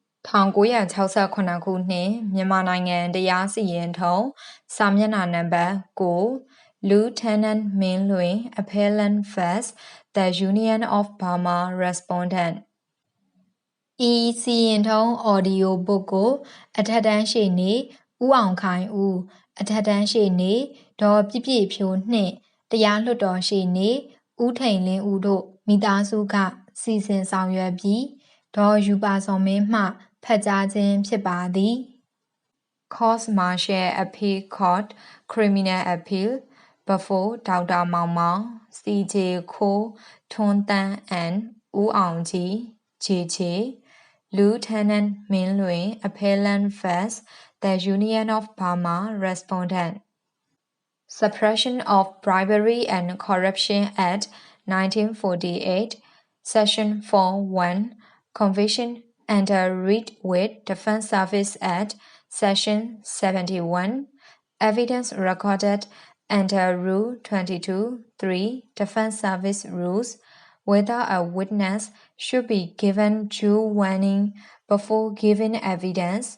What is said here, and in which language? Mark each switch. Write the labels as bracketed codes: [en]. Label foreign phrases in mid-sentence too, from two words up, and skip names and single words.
[my] 1968 ခုနှစ်မြန်မာနိုင်ငံတရားစီရင်ထုံးစာမျက်နှာနံပါတ်9 [en] Lieutenant Min Lwin Appellant vs the Union of Burma Respondent [my] ဤစီရင်ထုံး [en] audio book [my] ကိုအထက်တန်းရှေ့နေဦးအောင်ခိုင်ဦးအထက်တန်းရှေ့နေဒေါ်ပြည့်ပြည့်ဖြိုးနှင့်တရားလွှတ်တော်ရှေ့နေဦးထိန်လင်းဦးတို့မိသားစုကစီစဉ်ဆောင်ရွက်ပြီးဒေါ်ယူပါစော်မင်းမှဖတ်ကြားခြင်းဖြစ်ပါသည် [en] Court Martial Appeal Court Criminal Appeal before Dr. Mao Mao, C.J. Kho, Thon Tan and ဦးအောင်ကြီး J.J. Lieutenant Min Lwin Appellant vs the Union of Burma Respondent Suppression of Bribery and Corruption Act 1948 Section 4.1 Conviction under Read with Defense Service Act Section 71 Evidence recorded under Rule 22.3 Defense Service Rules whether a witness should be given due warning before giving evidence.